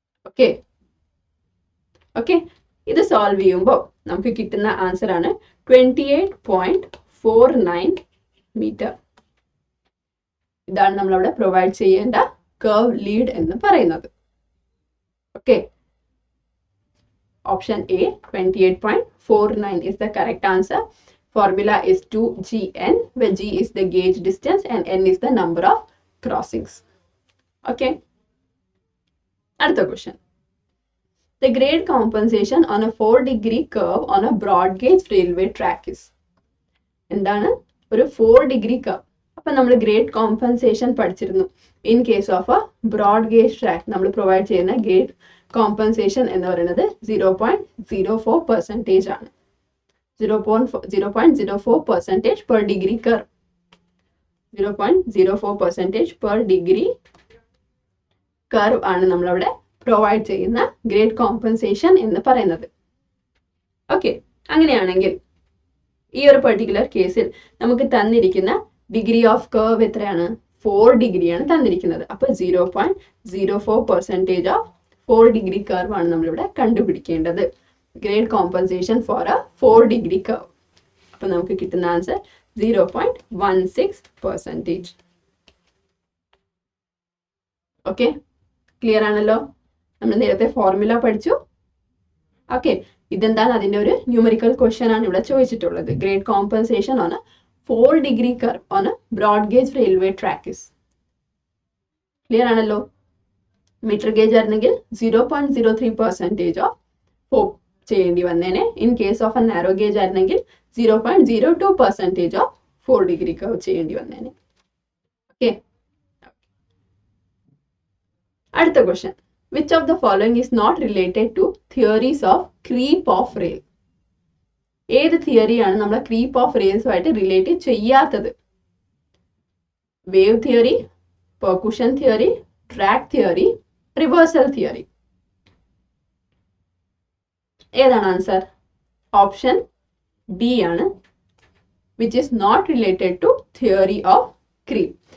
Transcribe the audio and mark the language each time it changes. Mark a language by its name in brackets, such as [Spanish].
[Malayalam] Okay okay, ഇത് solve ചെയ്യുമ്പോൾ നമുക്ക് കിട്ടുന്ന ആൻസർ ആണ് 28.49 മീറ്റർ. ഇതാണ് നമ്മളവിടെ പ്രൊവൈഡ് ചെയ്യേണ്ട കർവ് ലീഡ് എന്ന് പറയുന്നത്. [English] Okay, option A 28.49 is the correct answer. Formula is 2GN, where G is the gauge distance and N is the number of crossings. Okay. Another question. The grade compensation on a 4-degree curve on a broad gauge railway track is. [Malayalam] എന്താണ് ഒരു 4-degree curve? അപ്പൊ നമ്മൾ grade compensation പഠിച്ചിരുന്നു. In case of A broad gauge track നമ്മൾ provide ചെയ്യുന്ന grade compensation എന്ന് പറയുന്നത് 0.04% ആണ്. [English] 0.04% per degree curve. [Malayalam] 0.04% per degree curve ആണ് നമ്മളവിടെ പ്രൊവൈഡ് ചെയ്യുന്ന ഗ്രേഡ് കോമ്പൻസേഷൻ എന്ന് പറയുന്നത്. ഓക്കെ, അങ്ങനെയാണെങ്കിൽ ഈ ഒരു പെർട്ടിക്കുലർ കേസിൽ നമുക്ക് തന്നിരിക്കുന്ന ഡിഗ്രി ഓഫ് കർവ് എത്രയാണ്? 4 ഡിഗ്രിയാണ് തന്നിരിക്കുന്നത്. അപ്പൊ 0.04% ഓഫ് 4 ഡിഗ്രി കർവ് ആണ് നമ്മളിവിടെ കണ്ടുപിടിക്കേണ്ടത്. [English] Grade compensation for a 4 degree curve. [Malayalam] അപ്പൊ നമുക്ക് കിട്ടുന്ന ആൻസർ 0.16%. ഓക്കെ, ക്ലിയർ ആണല്ലോ? നമ്മൾ നേരത്തെ ഫോർമുല പഠിച്ചു. ഓക്കെ, ഇതെന്താണ്? അതിന്റെ ഒരു ന്യൂമറിക്കൽ ക്വസ്റ്റ്യൻ ആണ് ഇവിടെ ചോദിച്ചിട്ടുള്ളത്. [English] Grade compensation on a 4 degree curve on a broad gauge railway track is. [Malayalam] Clear ആണല്ലോ? മീറ്റർ ഗേജ് ആയിരുന്നെങ്കിൽ 0.03% ഓഫ് ഹോപ്പ് ചെയ്യേണ്ടി വന്നേനെ. In case of A narrow gauge ആയിരുന്നെങ്കിൽ 0.02% ഓഫ് 4 ഡിഗ്രി കർവ് ചെയ്യേണ്ടി വന്നേനെ. ഓക്കെ, അടുത്ത question. [English] Which of the following is not related to theories of creep of rail? [Malayalam] ഏത് തിയറിയാണ് നമ്മളെ ക്രീപ്പ് ഓഫ് റെയിൽസുമായിട്ട് റിലേറ്റ് ചെയ്യാത്തത്? [English] Wave theory, percussion theory, track theory, reversal theory. [Malayalam] ഏതാണ് answer? Option D ആണ്, [English] Which is not related to theory of creep.